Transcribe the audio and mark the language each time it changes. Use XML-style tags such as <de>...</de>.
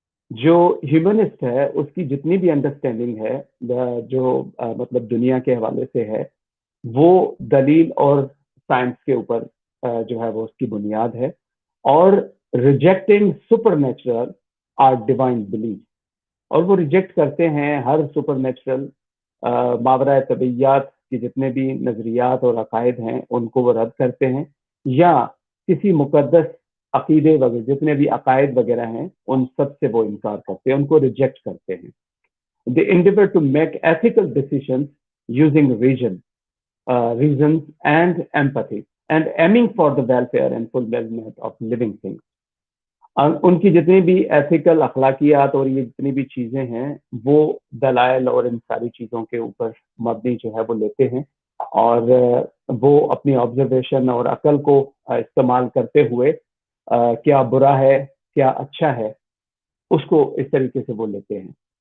<ur>جو ہیومنسٹ ہے اس کی جتنی بھی انڈرسٹینڈنگ ہے جو مطلب دنیا کے حوالے سے ہے، وہ دلیل اور سائنس کے اوپر جو ہے وہ اس کی بنیاد ہے، اور</ur> <en>rejecting supernatural or divine belief,</en> <ur>اور وہ ریجیکٹ کرتے ہیں ہر سپر نیچرل ماورائے طبیعیات کے جتنے بھی نظریات اور عقائد ہیں ان کو وہ رد کرتے ہیں، یا کسی مقدس عقیدے وغیرہ جتنے بھی عقائد وغیرہ ہیں ان سب سے وہ انکار کرتے ہیں، ان کو ریجیکٹ کرتے ہیں.</ur> <en>They endeavor to make ethical decisions using reasons and empathy and aiming for the welfare and fulfillment of living things.</en> <ur>ان کی جتنی بھی ایتھیکل اخلاقیات اور یہ جتنی بھی چیزیں ہیں وہ دلائل اور ان ساری چیزوں کے اوپر مبنی جو ہے وہ لیتے ہیں، اور وہ اپنی آبزرویشن اور عقل کو استعمال کرتے ہوئے کیا برا ہے کیا اچھا ہے اس کو اس طریقے سے وہ لیتے ہیں.</ur>